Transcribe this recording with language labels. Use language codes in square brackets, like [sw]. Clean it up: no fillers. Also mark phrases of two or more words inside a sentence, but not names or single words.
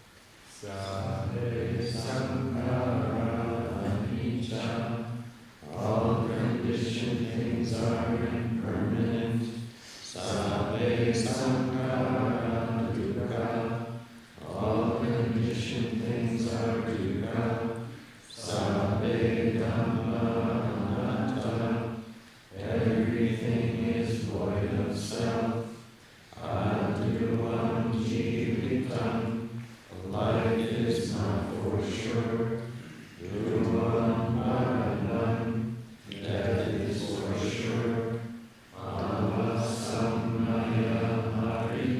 [pi] Sabe Sankara Anicca. [en] All conditioned things are impermanent. [pi] Sabe Sankara Dukkha. [en] All conditioned things are dukkha. [pi] Sabe Dhamma anatta. [en] Everything is void of self. [pi] Aduvam jivitam. [en] Life is not for sure. [pi] Dhruvam maranam. [en] Death is for sure. [pi] Avasamaya